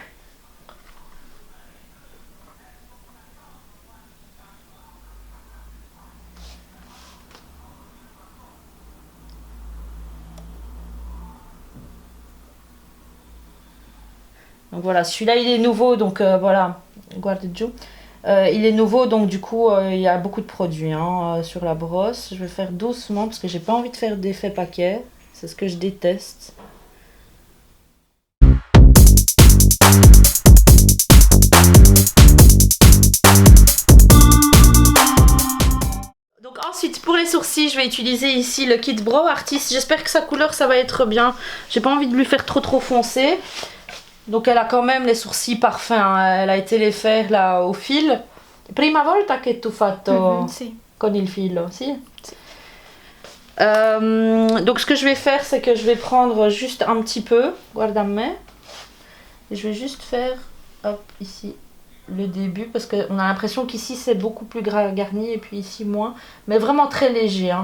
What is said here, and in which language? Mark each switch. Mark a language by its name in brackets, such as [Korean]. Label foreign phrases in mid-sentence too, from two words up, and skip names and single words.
[French] Donc voilà, celui-là il est nouveau, donc voilà, [Italian] guarda giù. [French] Il est nouveau, donc du coup il y a beaucoup de produits hein, sur la brosse. Je vais faire doucement parce que j'ai pas envie de faire d'effet paquet, c'est ce que je déteste. Donc ensuite pour les sourcils, je vais utiliser ici le Kit Brow Artist. J'espère que sa couleur ça va être bien. J'ai pas envie de lui faire trop foncé. Donc elle a quand même les sourcils parfaits, hein. Elle a été les faire là au fil. [Italian] Prima volta che tu fatto Sì. con il filo, si? [French] Donc ce que je vais faire, c'est que je vais prendre juste un petit peu, [Italian] guarda me, [French] et je vais juste faire, hop, ici, le début, parce qu'on a l'impression qu'ici c'est beaucoup plus garni, et puis ici moins, mais vraiment très léger, hein.